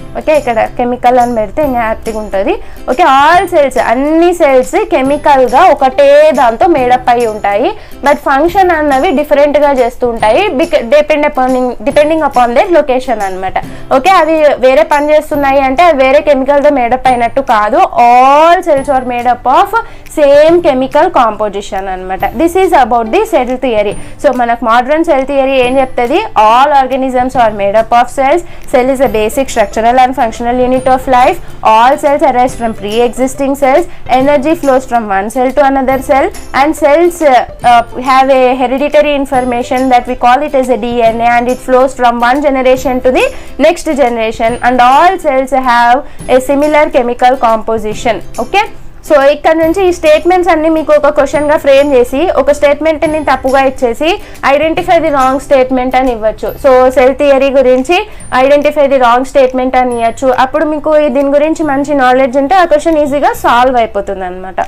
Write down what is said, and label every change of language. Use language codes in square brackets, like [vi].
[te] Okay, ఇక్కడ chemical అని పెడితే ఇంకా హ్యాపీగా ఉంటుంది. ఓకే, ఆల్ సెల్స్, అన్ని సెల్స్ కెమికల్గా ఒకటే దాంతో మేడప్ అయి ఉంటాయి, బట్ ఫంక్షన్ అన్నవి డిఫరెంట్గా చేస్తూ ఉంటాయి [en] depending upon their location [te] అనమాట. ఓకే, అవి వేరే పని చేస్తున్నాయి అంటే అవి వేరే కెమికల్తో మేడప్ అయినట్టు కాదు. [en] All cells are made up of same chemical composition అనమాట. This is about the cell theory. [te] So మనకు మోడర్న్ సెల్ థియరీ ఏం చెప్తుంది, [en] All organisms are made up of cells. Cell is a basic structural and functional unit of life. All cells arise from pre-existing cells. Energy flows from one cell to another cell, and cells have a hereditary information that we call it as a DNA, and it flows from one generation to the next generation, and all cells have a similar chemical composition. [te] Okay, so ఇక్కడ నుంచి ఈ statements అన్ని మీకు ఒక క్వశ్చన్గా frame చేసి ఒక స్టేట్మెంట్ని తప్పుగా ఇచ్చేసి [en] identify the wrong statement [te] అని ఇవ్వచ్చు. సో సెల్ థియరీ గురించి [en] identify the wrong statement [te] అని ఇవ్వచ్చు. అప్పుడు మీకు దీని గురించి మంచి నాలెడ్జ్ ఉంటే ఆ క్వశ్చన్ ఈజీగా సాల్వ్ అయిపోతుంది అనమాట.